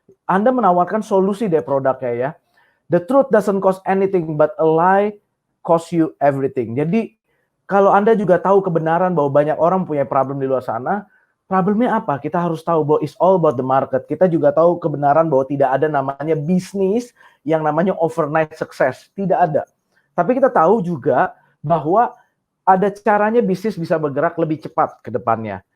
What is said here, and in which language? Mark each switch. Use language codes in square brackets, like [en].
[id] Anda menawarkan solusi dari produknya ya. [en] The truth doesn't cost anything, but a lie cost you everything. [id] Jadi kalau Anda juga tahu kebenaran bahwa banyak orang punya problem di luar sana, problemnya apa? Kita harus tahu bahwa [en] it's all about the market. [id] Kita juga tahu kebenaran bahwa tidak ada namanya bisnis yang namanya overnight success. Tidak ada. Tapi kita tahu juga bahwa ada caranya bisnis bisa bergerak lebih cepat ke depannya.